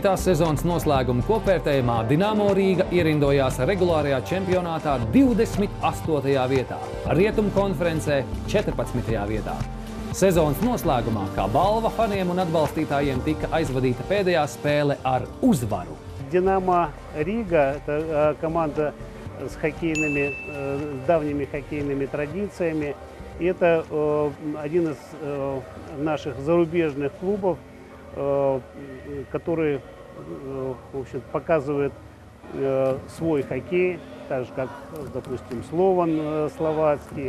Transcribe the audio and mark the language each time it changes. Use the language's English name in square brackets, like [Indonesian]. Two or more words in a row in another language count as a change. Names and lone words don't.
[Latvian] sezonas noslēguma kopvērtējumā Dinamo Rīga ierindojās regulārajā čempionātā 28. vietā, Rietumu konferencē 14. vietā. Sezonas noslēgumā kā balva faniem un atbalstītājiem tika aizvadīta pēdējā spēle ar uzvaru. [Russian] Динамо Рига – это команда с давними хоккейными традициями. Это один из наших зарубежных клубов, который, в общем, показывает свой хоккей, так же, как, допустим, Слован словацкий.